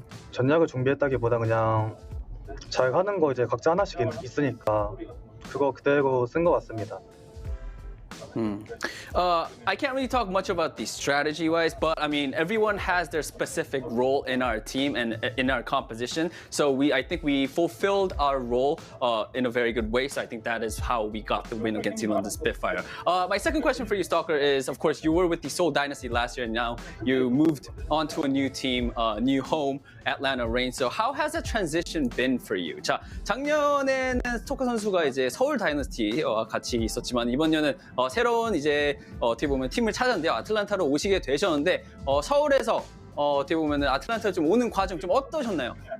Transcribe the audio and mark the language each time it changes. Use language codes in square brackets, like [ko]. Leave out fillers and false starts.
[ko] 전략을 준비했다기보다 그냥 잘 하는 거 이제 각자 하나씩 있으니까 그거 그대로 쓴 것 같습니다. [en] I can't really talk much about the strategy-wise, but I mean, everyone has their specific role in our team and in our composition. So I think we fulfilled our role in a very good way. So I think that is how we got the win against the London Spitfire. My second question for you, Stalker, is of course you were with the Seoul Dynasty last year, and now you moved on to a new team, new home, Atlanta Reign. So how has the transition been for you? [ko] 자, 작년에는 스토커 선수가 이제 서울 다이너스티와 같이 있었지만 이번 년은 새로운 이제 어떻게 보면 팀을 찾았는데요. 아틀란타로 오시게 되셨는데 서울에서 어떻게 보면 아틀란타 좀 오는 과정 좀 어떠셨나요?